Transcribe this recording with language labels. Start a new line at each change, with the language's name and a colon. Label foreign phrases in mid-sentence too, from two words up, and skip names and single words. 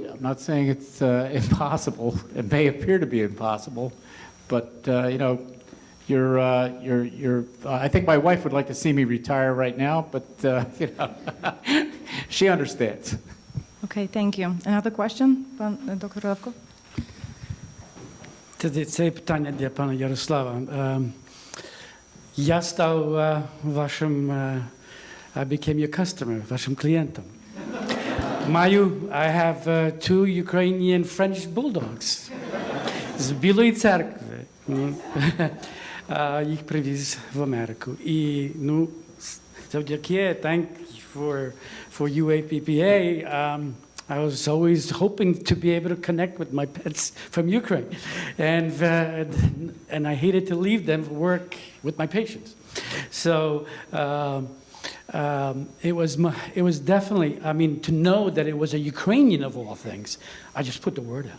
English: I'm not saying it's impossible. It may appear to be impossible, but you're. I think my wife would like to see me retire right now, but she understands. Okay, thank you. Another question, Dr. Levko?
Ukrainian: Це є питання для пана Ярослава. Я став вашим,
English: I became your customer,
Ukrainian: вашим клієнтом.
English: I have two Ukrainian French bulldogs з Білої церкви.
Ukrainian: Їх привіз в Америку. І, завдяки,
English: thank you for UAPPA, I was always hoping to be able to connect with my pets from Ukraine, and I hated to leave them for work with my patients. So it was definitely, to know that it was a Ukrainian of all things, I just put the word out.